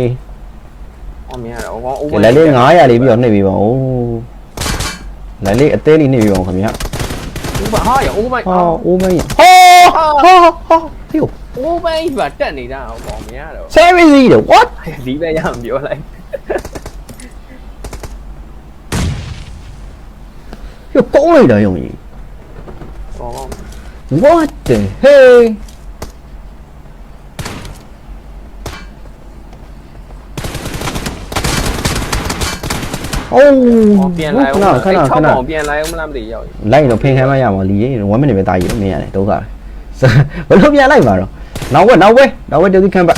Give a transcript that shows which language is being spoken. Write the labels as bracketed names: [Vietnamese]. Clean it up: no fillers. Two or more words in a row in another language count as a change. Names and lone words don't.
[Burmese] ဟောမရတော့ဟော over လက်လေး900လေးပြီးတော့နှိပ်ပြီးပါဦးလက်လေးအသေးလေးနှိပ်ပြီးပါဦးခင်ဗျာ over ဟာရ over ဟာအိုးမင်းဟေး over ပါတက်နေတာဟောမရတော့ [English] Seriously what [Burmese] ဒီပဲရအောင်ပြောလိုက် [Chinese] 又高了一点用意 [Burmese] ဟော [English] ，What the hell？ 哦， [Burmese] ပြန်လိုက်အောင်ခဏပြန်လိုက်အောင်မလားမသိရောက် လိုက်တော့ဖင်ခံမရမှာလီရင် [English] 1 minute [Burmese] ပဲတာကြီးမင်းရတယ်ဒုက္ခဘယ်လိုပြန်လိုက်မှာတော့နောက်ဝဲတူဒီခံပါ